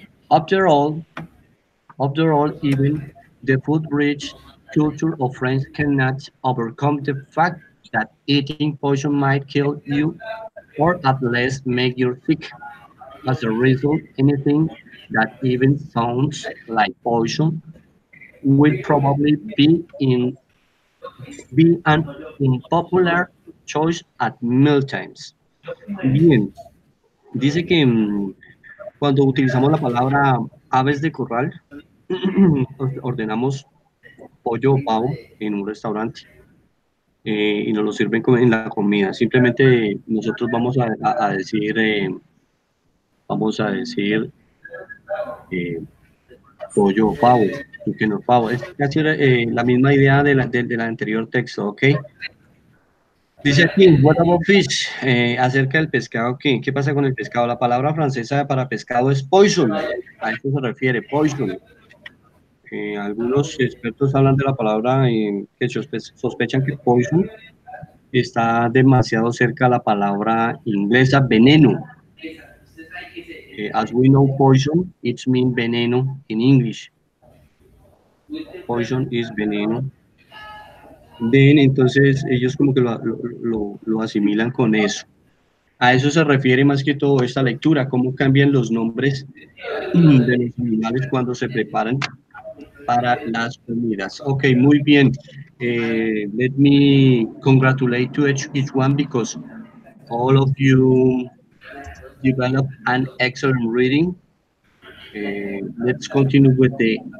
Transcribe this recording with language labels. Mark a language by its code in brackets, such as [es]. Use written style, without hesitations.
[en] After all, even the food-rich culture of France cannot overcome the fact that eating poison might kill you or at least make you sick. As a result, anything that even sounds like poison will probably be an unpopular choice at mealtimes. [es] Bien, dice que cuando utilizamos la palabra aves de corral, ordenamos pollo o pavo en un restaurante y nos lo sirven en la comida. Simplemente nosotros vamos a decir, vamos a decir eh, pollo o pavo, chicken o pavo. Es casi la misma idea del anterior texto, ¿ok? Dice aquí, [en] what about fish? [es] Acerca del pescado, ¿qué pasa con el pescado? La palabra francesa para pescado es poison. A eso se refiere, poison. Algunos expertos hablan de la palabra que sospechan que poison está demasiado cerca a la palabra inglesa veneno. [en] As we know, poison, it means veneno in English. Poison is veneno. [es] Then, entonces ellos como que lo asimilan con eso. A eso se refiere más que todo esta lectura, cómo cambian los nombres de los animales cuando se preparan para las comidas. Ok, muy bien. [en] Let me congratulate to each one because all of you developed an excellent reading. Let's continue with the